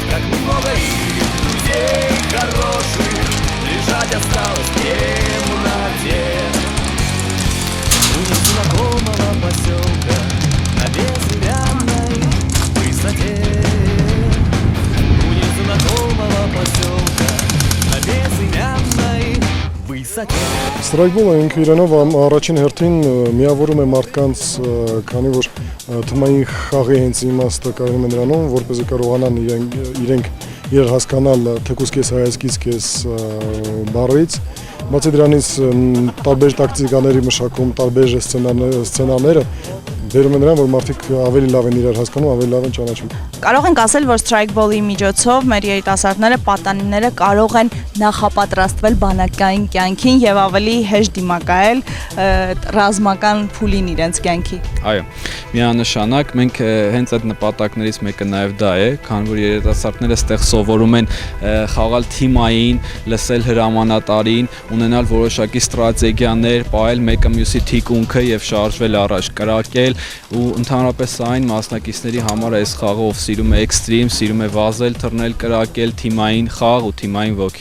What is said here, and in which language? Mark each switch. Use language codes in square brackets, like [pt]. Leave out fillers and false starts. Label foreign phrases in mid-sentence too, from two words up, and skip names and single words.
[ru] Как много их друзей хороших лежать осталось в темноте у незнакомого поселка на безымянной высоте. У незнакомого поселка на безымянной высоте. [hy] Strike-ball-ը ինքը իրանով առաջին հերթին միավորում է մարդկանց, քանի որ թմային խաղի հենց իմաստը կարում է նրանում, որպեսզի կարողանան իրենք իրար հասկանալ թեկուզ կես հայացքից կես բառից։ Բացի դրանից տարբեր տակտիկաների մշակում, տարբեր սցենարները բերում են նրան, որ մարդիկ ավելի լավ են իրար հասկանում, ավելի լավ են ճանաչում։ Կարող ենք ասել, որ strike-ball-ի միջոցով մեր երիտասարդները, պատանիները կարող են նախապատրաստվել բանակային կյանքին եւ ավելի հեշտ դիմակայել ռազմական փուլին իրենց կյանքի։ Այո, միանշանակ մենք հենց այդ նպատակներից մեկը նաեւ դա է, քանի որ երիտասարդները ստեղ սովորում են խաղալ թիմային, լսել հրամանատարին, ունենալ որոշակի ստրատեգիաներ, պահել մեկը մյուսի թիկունքը եւ շարժվել առաջ, կրակել ու ընդհանրապես այն մասնակիցների համար այս խաղը ով սիրում է էքստրիմ, սիրում է վազել, թռնել, կրակել, թիմային խաղ ու թիմային ոգի։